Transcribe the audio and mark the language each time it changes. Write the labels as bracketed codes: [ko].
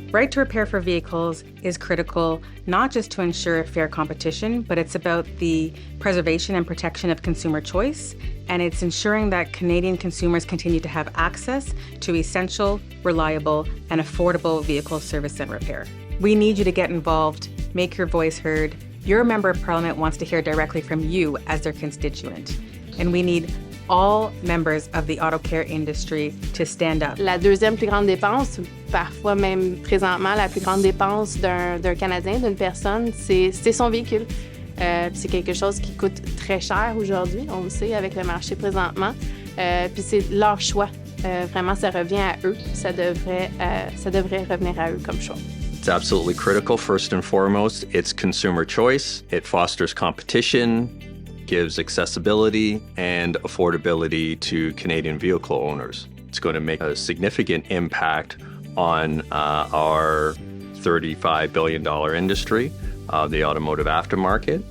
[en] Right to repair for vehicles is critical not just to ensure fair competition, but it's about the preservation and protection of consumer choice, and it's ensuring that Canadian consumers continue to have access to essential, reliable, and affordable vehicle service and repair. We need you to get involved, make your voice heard. Your member of Parliament wants to hear directly from you as their constituent, and we need all members of the auto care industry to stand up. [fr] La deuxième plus grande dépense, parfois même présentement la plus grande dépense d'un Canadien, d'une personne, c'est son véhicule. C'est quelque chose qui coûte très cher aujourd'hui, on le sait avec le marché présentement. Puis c'est leur choix. Vraiment, ça revient à eux. Ça devrait revenir à eux comme choix. [en] It's absolutely critical. First and foremost, it's consumer choice. It fosters competition, gives accessibility and affordability to Canadian vehicle owners. It's going to make a significant impact on our $35 billion industry, the automotive aftermarket.